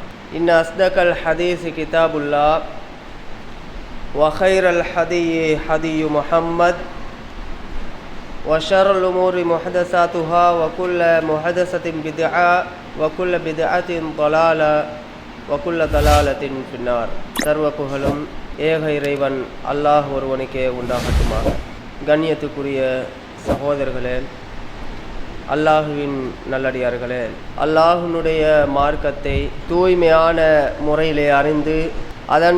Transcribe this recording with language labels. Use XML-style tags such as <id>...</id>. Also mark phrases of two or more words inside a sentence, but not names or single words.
<ar>إن أصدق الحديث كتاب الله وخير الحدي حدي محمد وشر الأمور محدثاتها وكل محدثة بدعة وكل بدعة ضلالة وكل ضلالة في النار.</ar> <ta>சர்வ புகழும் ஏக இறைவன் அல்லாஹ் ஒருவனுக்கே உண்டாகட்டுமாக. கண்ணியத்துக்குரிய சகோதரர்களே, அல்லாஹுவின் நல்லடியார்களே, அல்லாஹுனுடைய மார்க்கத்தை தூய்மையான முறையிலே அறிந்து அதன்</ta>